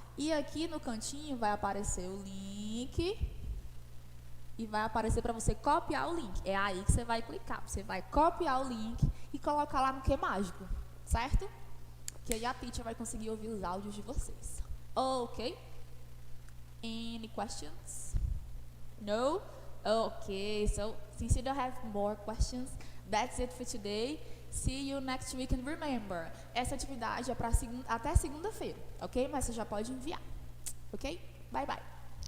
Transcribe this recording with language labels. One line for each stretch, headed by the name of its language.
Portuguese: E aqui no cantinho vai aparecer o link e vai aparecer para você copiar o link. É aí que você vai clicar. Você vai copiar o link e colocar lá no que mágico, certo? Que aí a teacher vai conseguir ouvir os áudios de vocês.
English: Ok? Any questions? No? Okay, so since you don't have more questions, that's it for today. See you next week and remember,
Portuguese: essa atividade é para até segunda-feira, ok? Mas você já pode enviar, ok?
English: Bye, bye.